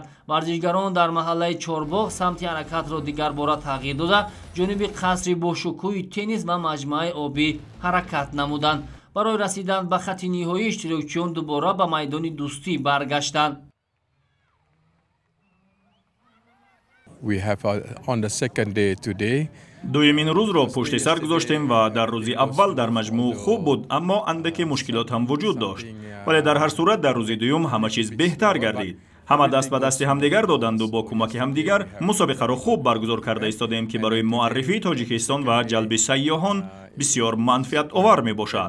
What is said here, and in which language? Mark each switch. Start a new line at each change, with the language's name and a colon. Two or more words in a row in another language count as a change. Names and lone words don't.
Tajik: варзишгарон дар маҳаллаи Чорбоғ самти ҳаракатро дигар бора тағйир дода ҷониби қасри бошукӯи теннис ва маҷмӯаи обӣ ҳаракат намуданд. барои расидан ба хати ниҳоӣ иштирокчиён дубора ба майдони дӯстӣ баргаштанд.
English: we have on the second day today.
Tajik: дуюмин рӯзро пушти сар гузоштем ва дар рӯзи аввал дар маҷмӯъ хуб буд, аммо андаке мушкилот ҳам вуҷуд дошт. вале дар ҳар сурат дар рӯзи дуюм ҳама чиз беҳтар гардид. ҳама даст ба дасти ҳамдигар доданду бо кӯмаки ҳамдигар мусобиқаро хуб баргузор карда истодем, ки барои муаррифии Тоҷикистон ва ҷалби сайёҳон бисёр манфиатовар мебошад.